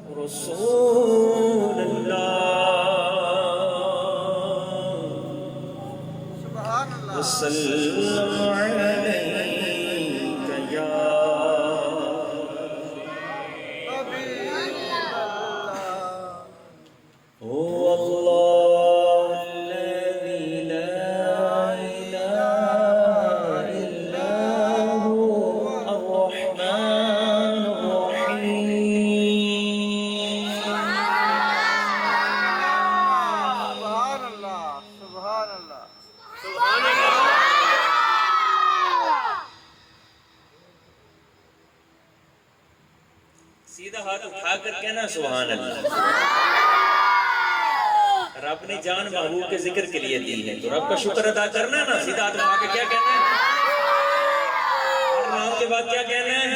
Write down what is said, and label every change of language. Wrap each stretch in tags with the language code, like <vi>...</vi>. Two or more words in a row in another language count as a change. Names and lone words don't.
<ar>رسول الله وسلم عليك يا هو الله الذي لا إله إلا هو الرحمن الرحيم. سبحان الله، سبحان الله، سبحان الله.</ar> <ur>سیدھا ہاتھ اٹھا کر کہنا</ur> <ar>سبحان الله.</ar> <ur>رب نے جان محبوب کے ذکر کے لیے دی ہے تو رب کا شکر ادا کرنا ہے نا. سیدھا ہاتھ اٹھا کے کیا کہنا ہے؟ اور نام کے بعد کیا کہنا ہے?</ur>